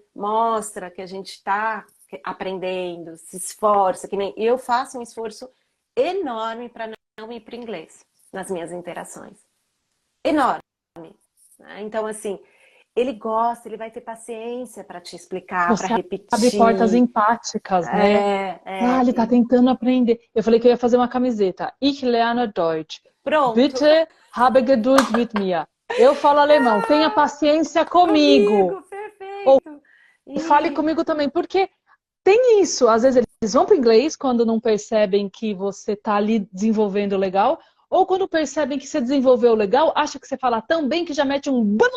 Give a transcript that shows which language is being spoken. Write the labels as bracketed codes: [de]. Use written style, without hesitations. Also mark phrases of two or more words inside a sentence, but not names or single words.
[pt] Mostra que a gente está aprendendo, se esforça, que nem eu faço um esforço enorme para não ir para o inglês nas minhas interações. Enorme. Né? Então, assim, ele gosta, ele vai ter paciência para te explicar, para Você abre portas repetir. empáticas, né? Ah, ele tá tentando aprender. Eu falei que eu ia fazer uma camiseta. [de] Ich lerne Deutsch. [pt] Pronto. [de] Bitte habe Geduld mit mir. [pt] Eu falo alemão. Tenha paciência comigo. Comigo, Ou perfeito. fale E comigo também. Porque tem isso. Às vezes eles vão para o inglês quando não percebem que você tá ali desenvolvendo legal. Ou quando percebem que você desenvolveu legal, acha que você fala tão bem que já mete um...